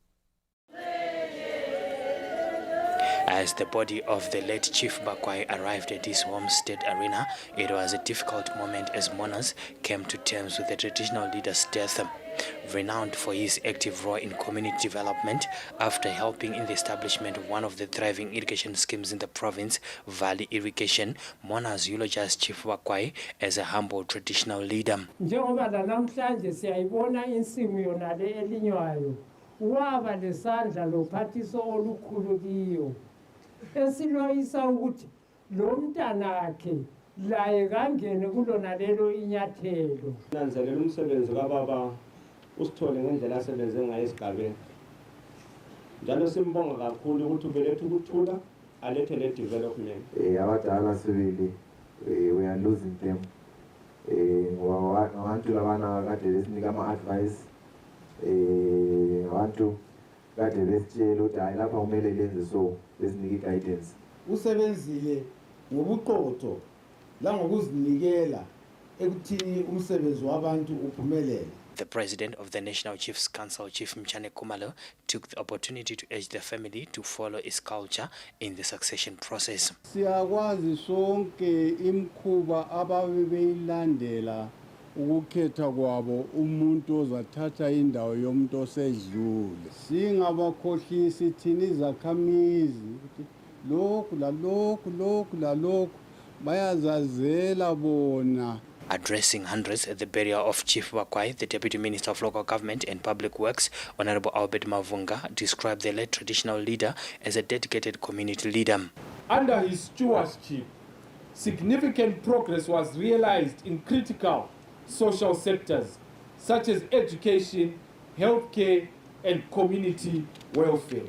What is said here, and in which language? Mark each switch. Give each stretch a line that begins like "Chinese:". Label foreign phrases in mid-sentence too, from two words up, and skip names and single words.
English: As the body of the late Chief Bakwai arrived at his homestead arena, it was a difficult moment as mourners came to terms with the traditional leader's death. Renowned for his active role in community development after helping in the establishment of one of the thriving irrigation schemes in the province, Valley Irrigation, mourners eulogized Chief Bakwai as a humble traditional leader.
North Ndebele: Esiloyisa ukuthi lo mntanakhe la ekangene kulona lelo inyathelo. Nanzelela umsebenzi kaBaba usithole ngendlela asebenze ngayo esigabeni. Njalo simbonga kakhulu ukuthi ubelethe ukuthula alethe le development. Abadala sibili
English: we are losing them.
North Ndebele: Abantu labana kade lesinika ama-advice abantu kade lesitshela ukuthi hayi lapha kumele lenze so lesinike guidance. Usebenzile ngobuqotho la ngokuzinikela ekuthini umsebenzi wabantu uphumelele.
English: The president of the National Chiefs Council, Chief Mchane Kumalo, took the opportunity to urge the family to follow his culture in the succession process.
North Ndebele: Siyakwazi sonke imkhuba ababe beyilandela ukukhetha kwabo umuntu ozathatha indawo yomuntu osedlule. Singabakhohlisi thina izakhamizi ukuthi lokhu la lokhu bayazazela bona.
English: Addressing hundreds at the burial of Chief Bakwai, the Deputy Minister of Local Government and Public Works, Honorable Albert Mavunga, described the late traditional leader as a dedicated community leader. Under his stewardship, significant progress was realized in critical social sectors such as education, healthcare, and community welfare.